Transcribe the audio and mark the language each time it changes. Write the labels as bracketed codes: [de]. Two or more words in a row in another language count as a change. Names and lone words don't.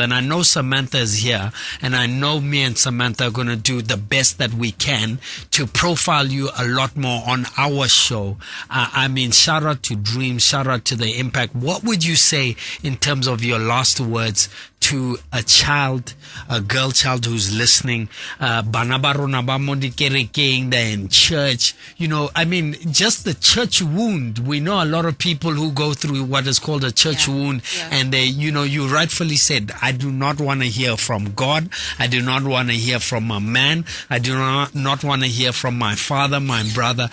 [en] And I know Samantha is here, and I know me and Samantha are going to do the best that we can to profile you a lot more on our show. I mean, shout out to Dreams, shout out to the impact. What would you say in terms of your last words to a girl child who's listening, [tn] bana ba rona ba mo dikerekeng, [en] they're in church, you know, I mean, just the church wound. We know a lot of people who go through what is called a church wound, and they, you know, you rightfully said, I do not want to hear from God. I do not want to hear from a man. I do not want to hear from my father, my brother.